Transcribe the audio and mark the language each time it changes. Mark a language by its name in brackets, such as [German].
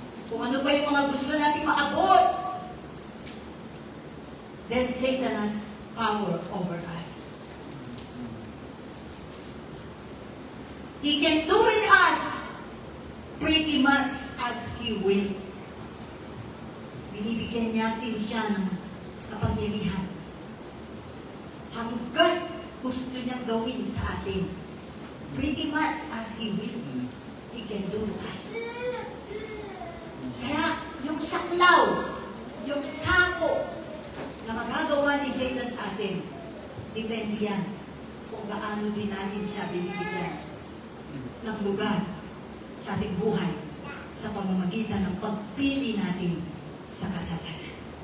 [Filipino] Kung ano ba yung mga gusto natin maabot, [English] then Satan has power over us. He can do with us pretty much as He will. [Filipino] Binibigyan natin siya ng kapangyarihan. Hanggat gusto niyang gawin sa atin, [English] pretty much as He will, He can do with us. [Filipino] Kaya, yung saklaw, yung sako na magagawa ni Satan sa atin, depende yan kung gaano din natin siya binibigyan ng lugar sa ating buhay sa pamamagitan ng pagpili natin sa kasalanan.